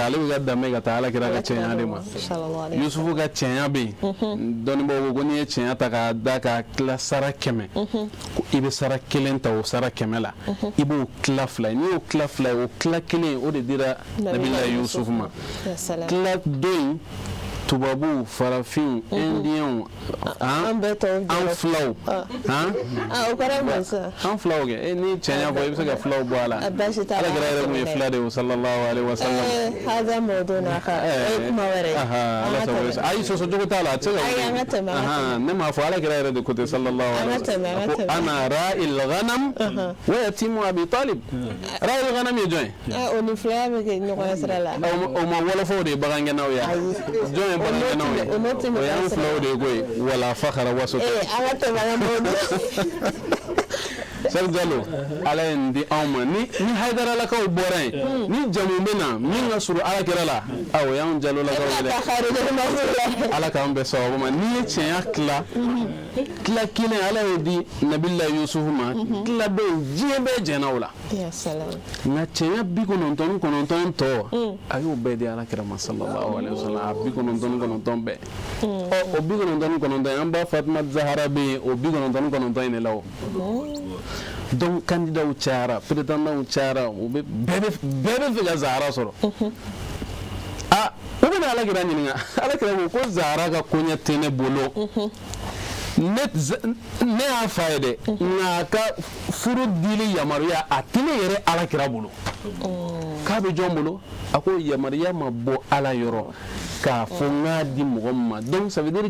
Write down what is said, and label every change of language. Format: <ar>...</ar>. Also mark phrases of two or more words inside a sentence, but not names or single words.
<bm>ale bɛ ka danbe ka taa Alakira ka cɛnya de ma Yusufu ka cɛnya bɛ yen dɔnnibaw ko n'i ye cɛnya ta k'a da k'a tila sara 100 i bɛ sara 1 ta o sara 100 la i b'o tila 2 n'i y'o tila 2 o tila 1 o de dira Nabila Yusuf ma tila 2 tubabu farafin indiɲɛw an filaw an filaw kɛ ni cɛnya fɔ i bɛ se ka filaw bɔ a la Alakira yɛrɛ tun ye fila de ye</bm> <ar>صلى الله عليه وسلم</ar> <bm>ayi sɔsɔ jogo t'a la a tɛ se ka ne m'a fɔ Alakira yɛrɛ de ko ten</bm> <ar>صلى الله عليه وسلم</ar> <bm>ko</bm> <ar>أنا راعي الغنم ويتيم أبي طالب راعي الغنم</ar> <bm>ye jɔn ye o ni filaya bɛ kɛ ɲɔgɔn sira la o ma wɔlɔfɔw de ye bagangɛnnaw ye jɔn ye bagangɛnnaw ye o y'an filaw de ye koyi</bm> <ar>ولا فخر</ar> <bm>waso Sɛri Jalo Ala ye nin di anw ma ni Hayidaralakaw bɔra yen ni jamu bɛ na min ka surun Alakira la o y'anw Jalolakaw ye dɛ Ala k'an bɛn sababu ma n'i ye tiɲɛya tila tila kelen ala ye di nabila yusufu ma tila bɛ diɲɛ bɛɛ jɛnna o la nka cɛya 99 tɔ a y'o bɛɛ di alakira ma</bm> <ar>صلى الله عليه وسلم</ar> <bm>a 99 bɛɛ o 99 an ba Fatima Zahara bɛ yen o 99 in de la o donc candidat cayara prétendant cayara o bɛɛ bɛ fɛ ka Zahara sɔrɔ u bɛna alakira ɲininka alakira ko Zahara ka koɲɛ tɛ ne bolo ne y'a fa ye dɛ nka a ka furu dili yamaruya a tɛ ne yɛrɛ alakira bolo k'a bɛ jɔn bolo a ko yamaruya ma bɔ ala yɔrɔ k'a fɔ n k'a di mɔgɔ min ma</bm> <fr>donc ça veut dire</fr>